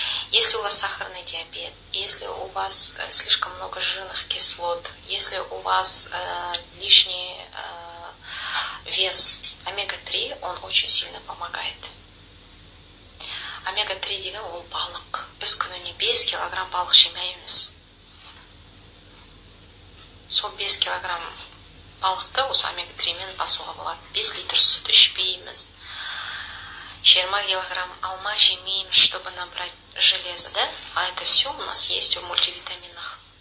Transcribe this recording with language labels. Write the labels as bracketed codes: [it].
[ru] Если у вас сахарный диабет, если у вас слишком много жирных кислот, если у вас лишний вес, омега-3, он очень сильно помогает. [kk] Омега-3 деген ол балық. Біз күніне 5 килограмм балық жемейміз. Сол 5 килограмм балықты осы омега-3 мен басуға болады. 5 литр сүт ішпейміз. 20 килограмм алма жемейміз, [ru] чтобы набрать железо, да? А это все у нас есть в мультивитаминах.